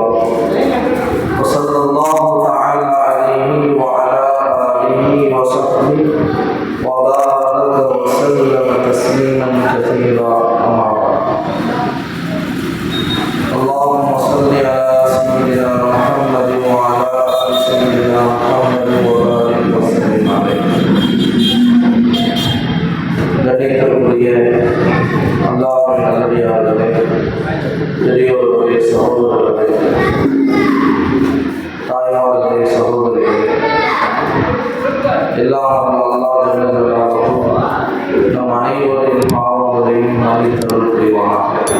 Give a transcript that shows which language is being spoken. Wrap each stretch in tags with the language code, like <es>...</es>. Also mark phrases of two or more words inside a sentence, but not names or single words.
<ar>وصلى الله تعالى عليه وعلى آله وصحبه وبارك وسلم تسليما كثيرا. أما بعد. اللهم صل على سيدنا محمد وعلى آل سيدنا محمد وبارك وسلم عليه.</ar> <ta>கணிதக்கூடிய அல்லாஹ்வின் நல்லடியார்களே, பெரியோர்களே, சகோதரர்களே, தாய்மார்களே, சகோதரிகளே, எல்லாம் அல்லாஹ்</ta> <ar>جل جلاله</ar> <ta>நம் அனைவரின் பாவங்களையும் மன்னித்தருள் புரிவானாக.</ta>